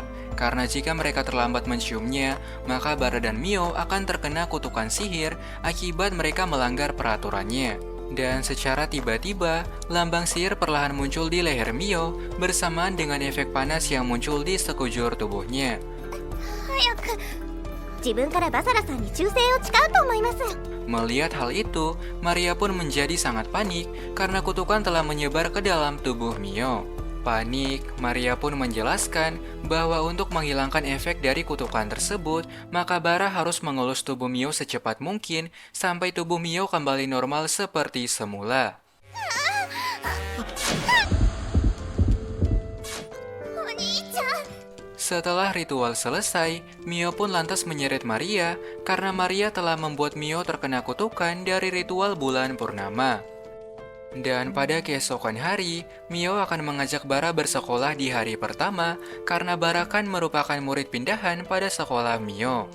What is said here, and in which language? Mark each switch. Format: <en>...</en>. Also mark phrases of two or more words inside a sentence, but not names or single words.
<id>Karena jika mereka terlambat menciumnya, maka Bara dan Mio akan terkena kutukan sihir akibat mereka melanggar peraturannya. Dan secara tiba-tiba, lambang sihir perlahan muncul di leher Mio bersamaan dengan efek panas yang muncul di sekujur tubuhnya.</id> <ja>早く自分からバサラさんに忠誠を誓うと思います。</ja> <id>Melihat hal itu, Maria pun menjadi sangat panik karena kutukan telah menyebar ke dalam tubuh Mio. Panik, Maria pun menjelaskan bahwa untuk menghilangkan efek dari kutukan tersebut, maka Bara harus mengelus tubuh Mio secepat mungkin sampai tubuh Mio kembali normal seperti semula.</id> <ja>お兄ちゃん</ja> <id>Setelah ritual selesai, Mio pun lantas menyeret Maria karena Maria telah membuat Mio terkena kutukan dari ritual bulan purnama. Dan pada keesokan hari, Mio akan mengajak Bara bersekolah di hari pertama karena Bara kan merupakan murid pindahan pada sekolah Mio.</id>